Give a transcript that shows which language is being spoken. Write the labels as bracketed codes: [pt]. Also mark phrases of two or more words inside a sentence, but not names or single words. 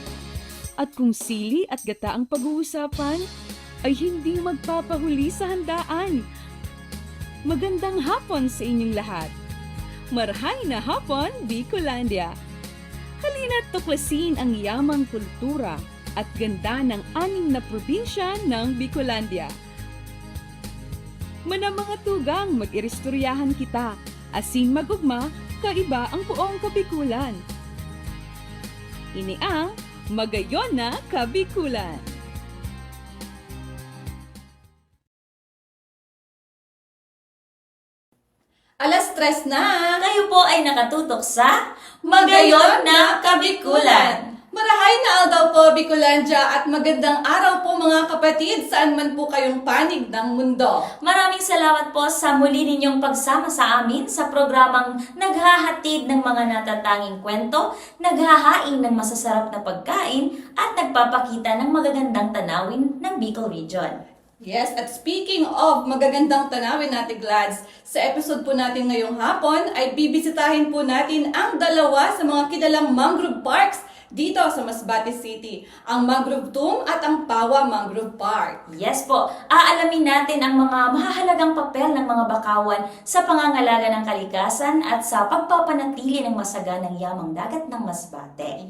[tl] At kung sili at gata ang pag-uusapan, ay hindi magpapahuli sa handaan. Magandang hapon sa inyong lahat. [bik] Marhay na hapon, Bicolandia. [tl] Halina't tuklasin ang yamang kultura at ganda ng 6 na probinsya ng Bicolandia. [bik] Mga tugang mag-iristoryahan kita, asin magugma, kaiba ang buong Kabikulan. Ini ang Magayon na Kabikulan. [tl] Alas 3 na! Kayo po ay nakatutok sa Magayon na Kabikulan. [bik] Marahay na daw po, Bicolandia, [tl] at magandang araw po mga kapatid, saan man po kayong panig ng mundo. Maraming salamat po sa muli ninyong pagsama sa amin sa programang naghahatid ng mga natatanging kwento, naghahain ng masasarap na pagkain, at nagpapakita ng magagandang tanawin ng Bicol Region. Yes, at [en] speaking of [tl] magagandang tanawin natin, Glads, sa episode po natin ngayong hapon ay bibisitahin po natin ang dalawa sa mga kilalang [en] mangrove parks [tl] dito sa Masbate City, ang Mangrove Tomb at ang Pawa Mangrove Park. Yes po, aalamin natin ang mga mahahalagang papel ng mga bakawan sa pangangalaga ng kalikasan at sa pagpapanatili ng masaganang yamang dagat ng Masbate.